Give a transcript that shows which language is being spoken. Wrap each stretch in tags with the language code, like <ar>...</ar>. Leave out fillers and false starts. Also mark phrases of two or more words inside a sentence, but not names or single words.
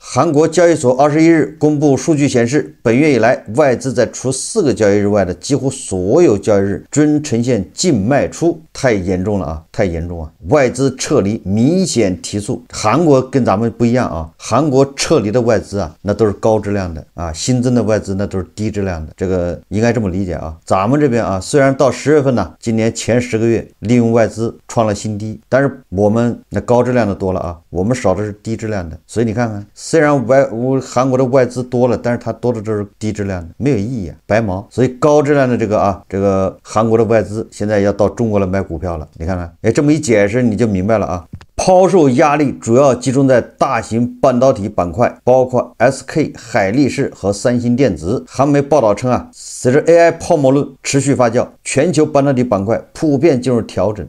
<zh>韓國交易所21日公布數據顯示，本月以來，外資在除4個交易日外的幾乎所所有交易日均呈現净賣出，太严重了啊，太严重啊！外資撤離明顯提速。韓國跟咱们不一樣啊，韓國撤離的外資啊，那都是高質量的啊，新增的外資那都是低質量的，這個應該這麼理解啊。咱們這邊啊，雖然到10月份呢，今年前10個月利用外資創了新低，但是我們那高質量的多了啊，我們少的是低質量的。所以你看看，雖然韓國的外資多了，但是它多的都是低質量的，沒有意義啊，白忙。所以高質量的這個韓國的外資現在要到中國來買股票了。你看看，哎，這麼一解釋你就明白了啊。拋售壓力主要集中在大型半導體板塊，包括 SK 海力士和三星電子。韓媒報道稱啊，隨着 AI 泡沫論持續發酵，全球半導體板塊普遍進入調整。</zh>